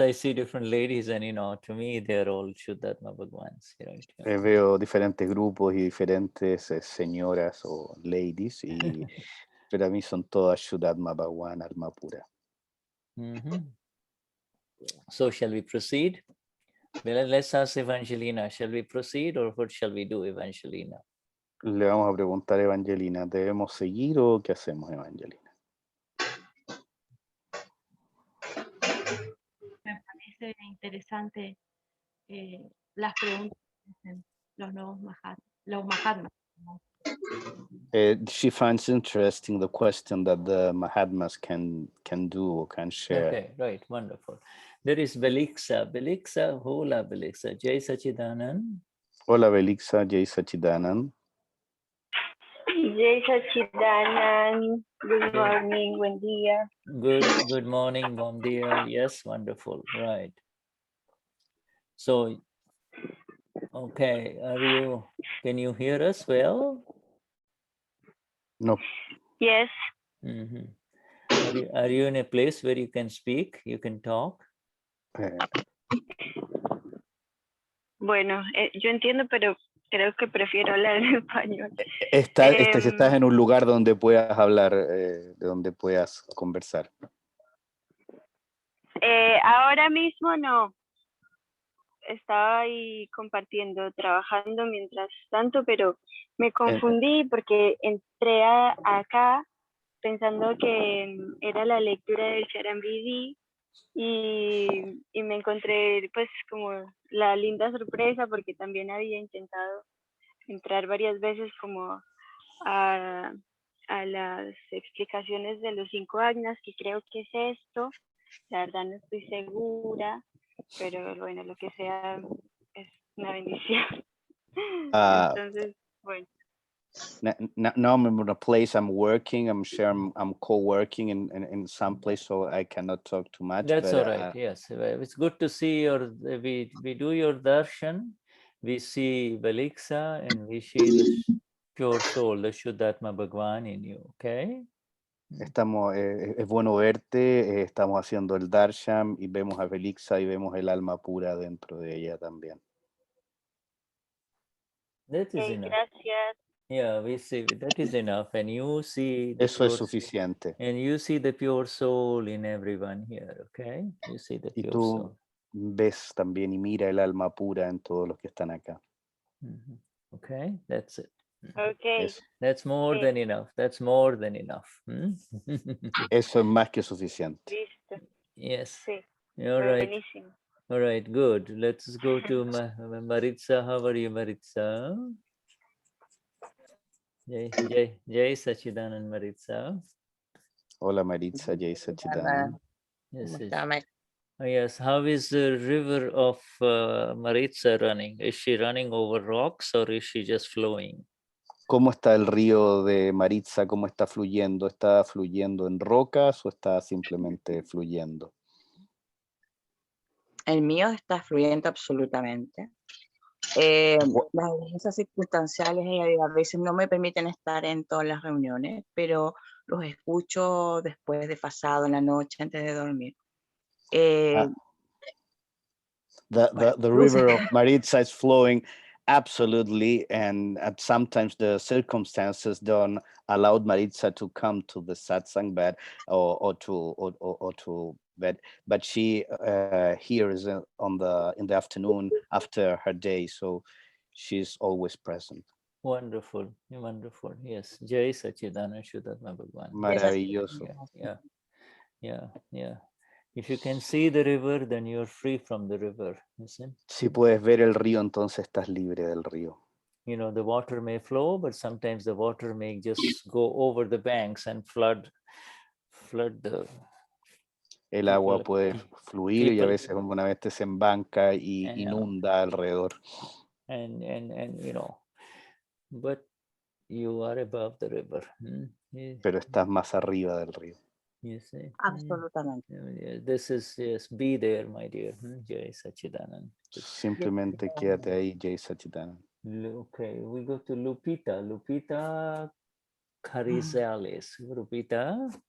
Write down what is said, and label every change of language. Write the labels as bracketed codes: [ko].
[en] I see different ladies, and to me, they're all Vishuddhatma Bhagwans, right? [es] Veo diferentes grupos y diferentes señoras o ladies, pero a mí son todas Vishuddhatma Bhagwan, alma pura. [en] So shall we proceed? Well, let's ask Evangelina. Shall we proceed, or what shall we do, Evangelina? [es] Le vamos a preguntar a Evangelina, ¿debemos seguir o qué hacemos, Evangelina? Me parece interesante las preguntas que hacen los nuevos Mahatmas. [en] She finds interesting the question that the Mahatmas can do or can share. Okay, right, wonderful. There is Belixa. Belixa, [es] hola Belixa. [gu] Jai Sachidanand. [es] Hola Belixa, [gu] Jai Sachidanand. Jai Sachidanand. [en] Good morning, [es] buen día. [en] Good morning, [pt] bom dia. [en] Yes, wonderful, right. So, okay, can you hear us well? No. Yes. Are you in a place where you can speak, you can talk? [es] Bueno, yo entiendo, pero creo que prefiero hablar en español. Si estás en un lugar donde puedas hablar, de donde puedas conversar. Ahora mismo no. Estaba ahí compartiendo, trabajando mientras tanto, pero me confundí porque entré acá pensando que era la lectura del Charanvidí y me encontré pues como la linda sorpresa porque también había intentado entrar varias veces como a las explicaciones de los 5 ajnas, que creo que es esto. La verdad no estoy segura, pero bueno, lo que sea es una bendición. Entonces, bueno. [en] Now I'm in a place I'm working. I'm sure I'm co-working in some place, so I cannot talk too much. That's all right. Yes, it's good to see we do your darshan. We see Belixa and we see the pure soul, the Vishuddhatma Bhagwan in you. Okay. [es] Es bueno verte. Estamos haciendo el darshan y vemos a Belixa y vemos el alma pura dentro de ella también. [en] That is enough. [es] Gracias. [en] Yeah, we see that is enough, and you see the [es] Eso es suficiente. [en] And you see the pure soul in everyone here, okay? You see the pure soul. [es] Ves también y mira el alma pura en todos los que están acá. [en] Okay, that's it. Okay. That's more than enough. That's more than enough. [es] Eso es más que suficiente. Listo. [en] Yes. [es] Sí. [en] All right. [es] Buenísimo. [en] All right, good. Let's go to Maritza. How are you, Maritza? [gu] Jai Sachidanand Maritza. [es] Hola Maritza, [gu] Jai Sachidanand. [en] Yes, how is the river of Maritza running? Is she running over rocks or is she just flowing? [es] ¿Cómo está el río de Maritza? ¿Cómo está fluyendo? ¿Está fluyendo en rocas o está simplemente fluyendo? El mío está fluyendo absolutamente. Las evidencias circunstanciales a veces no me permiten estar en todas las reuniones, pero los escucho después de pasado en la noche antes de dormir. [en] The river of Maritza is flowing absolutely, and sometimes the circumstances don't allow Maritza to come to the satsang bed or to bed, but she hears in the afternoon after her day, so she's always present. Wonderful, wonderful. Yes, [gu] Jai Sachidanand Shuddhatma Bhagwan. [es] Maravilloso. [en] Yeah. If you can see the river, then you're free from the river. Listen. [es] Si puedes ver el río, entonces estás libre del río. [en] You know, the water may flow, but sometimes the water may just go over the banks and flood the... [es] El agua puede fluir y a veces una vez se embanca y inunda alrededor. [en] And you know, but you are above the river. [es] Pero estás más arriba del río. [en] You see? [es] Absolutamente. [en] This is, yes, be there, my dear. [gu] Jai Sachidanand. [es] Simplemente quédate ahí, [gu] Jai Sachidanand. [en] Okay, we go to Lupita. Lupita Carrizales. Lupita.